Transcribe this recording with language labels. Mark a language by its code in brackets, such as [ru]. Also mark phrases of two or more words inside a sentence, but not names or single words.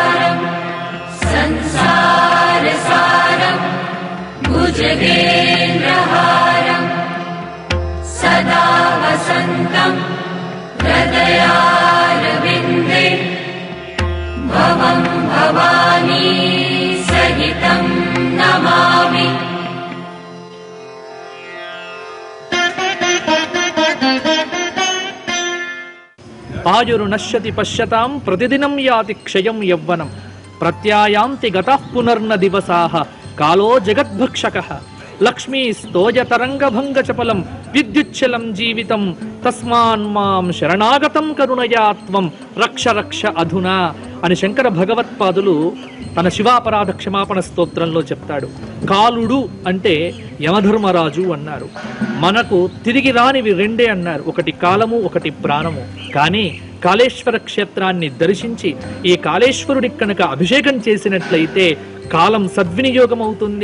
[sa] సంసార సారం భుజగేంద్ర सदा वसन्तं हृदयारविन्दे भवं भवानी सहितं नमामि। आयुरु नश्यति पश्यतां प्रतिदिनं याति क्षयं यौवनं प्रत्यायान्ति गतः पुनर्न दिवसाः कालो जगद्भक्षकः लक्ष्मी स्तोय तरंगभंग चपलं विद्युच्चलं जीवितं तस्मान्मां शरणागतं करुणया त्वं रक्ष रक्ष అధునా [te] అని శంకర భగవత్పాదులు తన శివాపరాధ క్షమాపణ స్తోత్రంలో చెప్తాడు. కాలుడు అంటే యమధర్మరాజు అన్నారు. మనకు తిరిగి రానివి రెండే అన్నారు, ఒకటి కాలము, ఒకటి ప్రాణము. కానీ కాళేశ్వర క్షేత్రాన్ని దర్శించి ఈ కాళేశ్వరుడి కనుక అభిషేకం చేసినట్లయితే కాలం సద్వినియోగం అవుతుంది.